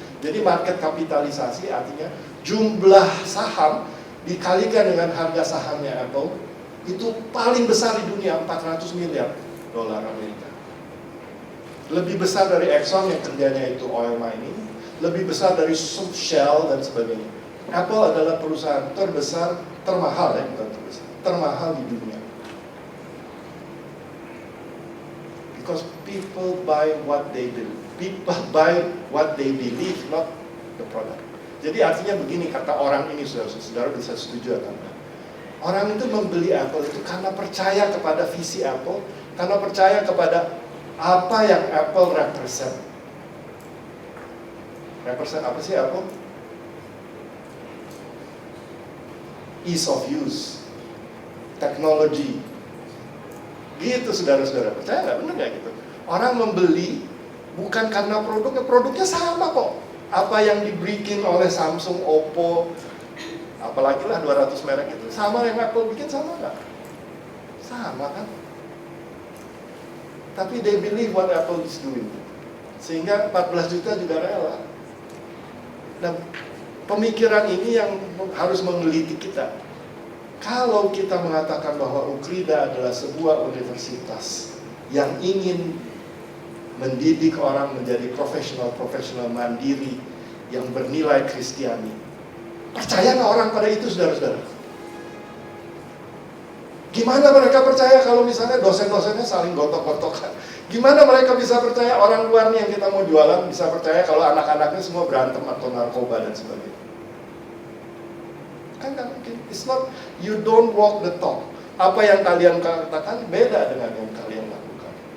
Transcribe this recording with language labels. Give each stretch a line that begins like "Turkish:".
Indonesian: Jadi market kapitalisasi artinya jumlah saham dikalikan dengan harga sahamnya Apple itu paling besar di dunia, 400 miliar dolar Amerika. Lebih besar dari Exxon yang kerjanya itu oil mining, lebih besar dari Shell dan sebagainya. Apple adalah perusahaan terbesar, termahal ya, bukan terbesar, termahal di dunia.
English: Because people buy what they believe. People buy what they believe, not the product.
Indonesian: Jadi artinya begini, kata orang ini, saudara bisa setuju atau enggak? Orang itu membeli Apple itu karena percaya kepada visi Apple, karena percaya kepada apa yang Apple represent. Represent apa sih Apple?
English: Ease of use, technology.
Indonesian: Gitu saudara-saudara, percaya nggak? Bener nggak gitu? Orang membeli bukan karena produknya sama kok. Apa yang dibikin oleh Samsung, Oppo, apalagi lah 200 merek itu, sama yang Apple bikin sama nggak? Sama kan? Tapi
English: they believe what Apple is doing.
Indonesian: Sehingga 14 juta juga rela. Nah, pemikiran ini yang harus menggelitik kita. Kalau kita mengatakan bahwa Ukrida adalah sebuah universitas yang ingin mendidik orang menjadi profesional mandiri yang bernilai Kristiani, percaya nggak orang pada itu, saudara-saudara? Gimana mereka percaya kalau misalnya dosen-dosennya saling gontok-gontokan? Gimana mereka bisa percaya orang luar nih yang kita mau jualan bisa percaya kalau anak-anaknya semua berantem atau narkoba dan sebagainya? Kan nggak mungkin.
English: It's not, you don't walk the talk.
Indonesian: Apa yang kalian katakan beda dengan yang kalian lakukan.